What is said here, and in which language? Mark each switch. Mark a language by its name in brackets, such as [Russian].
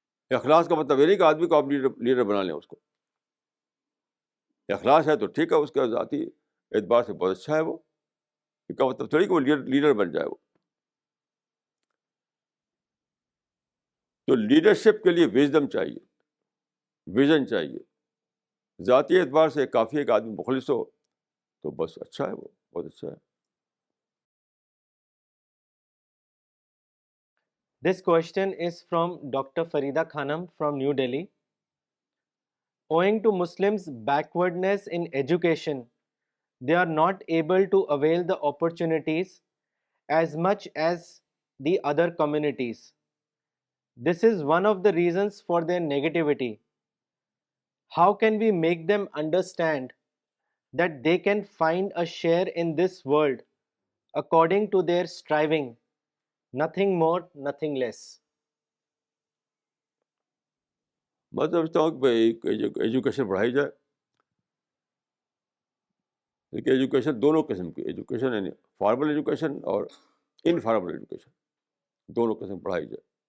[Urdu] اخلاص کا مطلب یہ نہیں کہ آدمی کو آپ لیڈر بنا لیں. اس کو اخلاص ہے تو ٹھیک ہے، اس کا ذاتی اعتبار سے بہت اچھا ہے وہ، اس کا مطلب تھوڑی کہ وہ لیڈر بن جائے وہ. تو لیڈرشپ کے لیے وژڈم چاہیے، ویژن چاہیے. ذاتی اعتبار سے کافی ایک آدمی مخلص ہو تو بس اچھا ہے وہ، بہت اچھا ہے. [English] This question is from Dr. Farida Khanam from New Delhi. Owing to Muslims' backwardness in education, they are not able to avail the opportunities as much as the other communities. This is one of the reasons for their negativity. How can we make them understand that they can find a share in this world according to their striving, nothing more, nothing less? [Urdu] میں سمجھتا ہوں کہ education بڑھائی جائے. لیکن education دونوں قسم کی ایجوکیشن، یعنی فارمل ایجوکیشن اور انفارمل ایجوکیشن، دونوں قسم پڑھائی جائے.